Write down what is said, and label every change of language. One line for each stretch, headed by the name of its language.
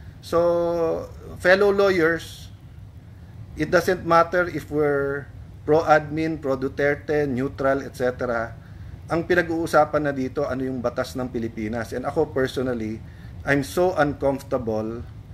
English: So fellow lawyers, it doesn't matter if we're pro-admin, pro-Duterte, neutral, etc.
Filipino: Ang pinag-uusapan na dito, ano yung batas ng Pilipinas.
English: And ako personally, I'm so uncomfortable.